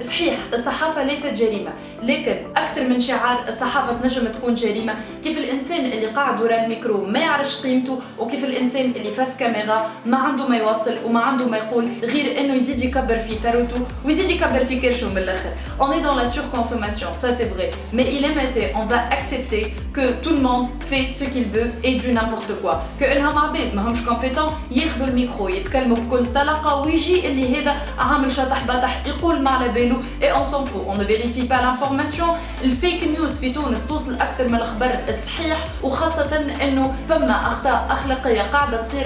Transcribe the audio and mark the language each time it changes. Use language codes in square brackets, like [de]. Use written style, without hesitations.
[ar] صحيح الصحافه ليست جريمه، لكن اكثر من شعار الصحافه تنجم تكون جريمه كيف الانسان اللي قاعد ورا الميكرو ما يعرفش قيمته، وكيف الانسان اللي فاس كاميرا ما عنده ما يوصل وما عنده ما يقول غير انه يزيد يكبر في ثروته ويزيد يكبر في كرشه من الاخر. [fr] On est dans la surconsommation, ça c'est vrai. Mais il est maintenant, on va accepter que tout le monde fait ce qu'il veut et du n'importe quoi. [ar] Que انهم عباد ما همش compétents ياخذوا الميكرو يتكلموا بكل طلاقه ويجي اللي هذا عامل شطح بطح يقول ما على باله [fr] et on s'en fout. On ne vérifie pas l'information. [ar] الفيك نيوز في تونس توصل اكثر من الخبر الصحيح وخاصه انه فما اخطاء اخلاقيه قاعده تصير.